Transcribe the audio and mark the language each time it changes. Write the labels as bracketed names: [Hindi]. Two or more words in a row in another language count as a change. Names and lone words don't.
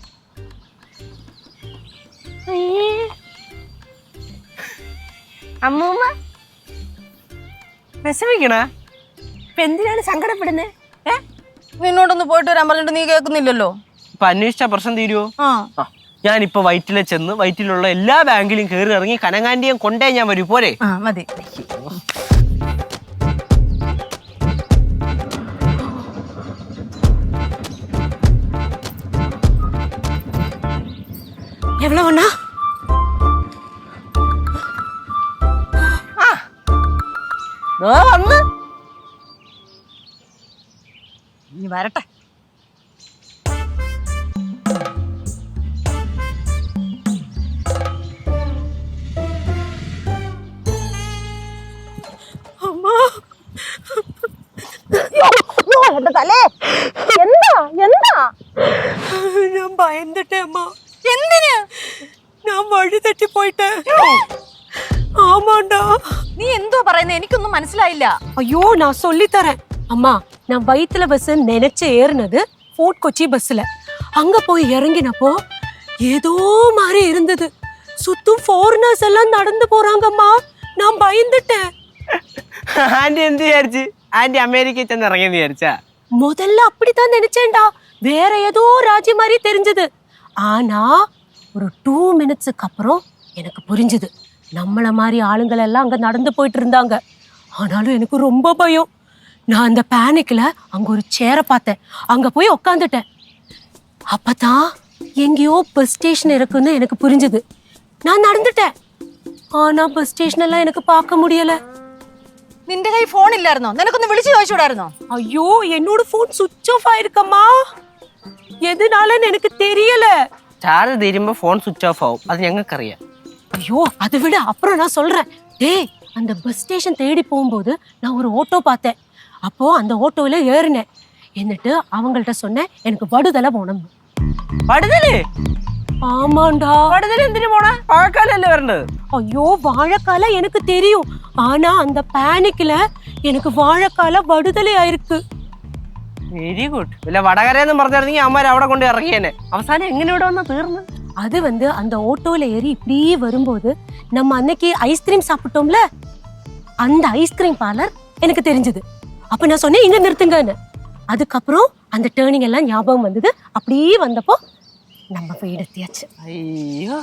[Malayalam] അമ്മൂമ്മ വിഷമിക്കണ? ഇപ്പൊ എന്തിനാണ് സങ്കടപ്പെടുന്നേ? നിന്നോടൊന്ന് പോയിട്ട് വരാൻ പറഞ്ഞിട്ട് നീ കേൾക്കുന്നില്ലല്ലോ. ഇപ്പൊ അന്വേഷിച്ച പ്രശ്നം തീരുവോ? ഞാനിപ്പോ വൈറ്റിലെ ചെന്ന് വൈറ്റിലുള്ള എല്ലാ ബാങ്കിലും കയറി ഇറങ്ങി കനകാന്റിയും കൊണ്ടേ ഞാൻ വരൂ. പോരെ? മതി. [Tamil] எவ்வளவு ஒண்ணா? [Malayalam] വന്ന് നീ വരട്ടെ. [Tamil] அம்மா [Malayalam] തലേ എന്താ എന്താ? [Tamil] நான் பயந்துட்டேன் அம்மா. [Malayalam] എന്തിന്? [Tamil] நான் வழி தட்டி போயிட்டேன். ஆமாண்டா. [Malayalam] നീ എന്തോ പറയുന്നത്? എനിക്കൊന്നും മനസ്സിലായില്ല. [Tamil] ஐயோ நான் சொல்லி தரேன் அம்மா. நான் வயித்துல பஸ் நினைச்சு ஏறினது ஃபோர்ட் கொச்சி பஸ்ல. அங்க போய் இறங்கினப்போ ஏதோ மாதிரி இருந்தது. சுத்தும் ஃபாரினர்ஸ் எல்லாம் நடந்து போறாங்கம்மா. நான் பயந்துட்டேன். [Malayalam] ആന്റി എന്ത് വിചാരിച്ച്? ആന്റി അമേരിക്കയിൽ ചെന്ന് ഇറങ്ങിയെന്ന് വിചാരിച്ചാ? [Tamil] முதல்ல அப்படித்தான் நினைச்சேன்டா. வேற ஏதோ ராஜ்யம் மாதிரி தெரிஞ்சது. ஆனா ஒரு 2 மினிட்ஸுக்கு அப்புறம் எனக்கு புரிஞ்சுது. நம்மள மாதிரி ஆளுங்கள் எல்லாம் அங்க நடந்து போயிட்டு இருந்தாங்க. ஆனாலும் எனக்கு ரொம்ப பயம். நான் அந்த பேனிக்ல அங்க ஒரு சேரை பார்த்தேன். அங்க போய் உக்காந்துட்டேன். அப்பதான் எங்கேயோ பஸ் ஸ்டேஷன் இருக்குன்னு எனக்கு புரிஞ்சுது. நான் நடந்துட்டேன். ஆனா பஸ் ஸ்டேஷன் எல்லாம் எனக்கு பார்க்க முடியல. [Malayalam] നിന്റെ കൈ ഫോൺ ഇല്ലായിരുന്നോ? നിനക്കൊന്ന് വിളിച്ചു ചോദിച്ചൂടായിരുന്നോ? [Tamil] ஐயோ என்னோட போன் சுவிட்ச் ஆஃப் ஆயிருக்கம்மா. எதுனாலன்னு எனக்கு தெரியல. [Malayalam] ചാർജ് തീരുമ്പോ ഫോൺ സ്വിച്ച് ഓഫ് ആവും. അത് ഞങ്ങൾക്കറിയാം. [Tamil] ஐயோ அதை விட அப்புறம் நான் சொல்றேன். டேய் அந்த பஸ் ஸ்டேஷன் தேடி போகும்போது நான் ஒரு ஆட்டோ பார்த்தேன். அப்போ அந்த ஆட்டோல ஏறினேன். [Malayalam] എന്നിട്ട് [Tamil] அவங்கள்ட்ட சொன்னேன் எனக்கு வடுதலை போகணும். [Malayalam] വടുതല്? [Tamil] ஆமாண்டா. [Malayalam] വടുതല് എന്തിനു പോണേ? വാഴക്കാലല്ലേ വരേണ്ടത്? [Tamil] ஐயோ வாழைக்கால எனக்கு தெரியும். ஆனா அந்த பேனிக்ல எனக்கு வாழைக்கால வடுதலை ஆயிருக்கு. [English] Very good. [Malayalam] ഇല്ല വടകരയെന്നും പറഞ്ഞിരുന്നെങ്കിൽ അമ്മ അവിടെ കൊണ്ട് ഇറങ്ങിയേനെ. അവസാനം എങ്ങനെ ഇവിടെ വന്നാ തീർന്നു? [Tamil] அது அந்த ஆட்டோல ஏறி இப்படியே வரும்போது நம்ம அன்னைக்கு ஐஸ்கிரீம் சாப்பிட்டோம்ல, அந்த ஐஸ்கிரீம் பார்லர் எனக்கு தெரிஞ்சது. அப்ப நான் சொன்னேன் இங்க நிறுத்துங்கன்னு. அதுக்கப்புறம் அந்த டேர்னிங் எல்லாம் ஞாபகம் வந்தது. அப்படியே வந்தப்போ நம்ம போய் எடுத்தியாச்சு.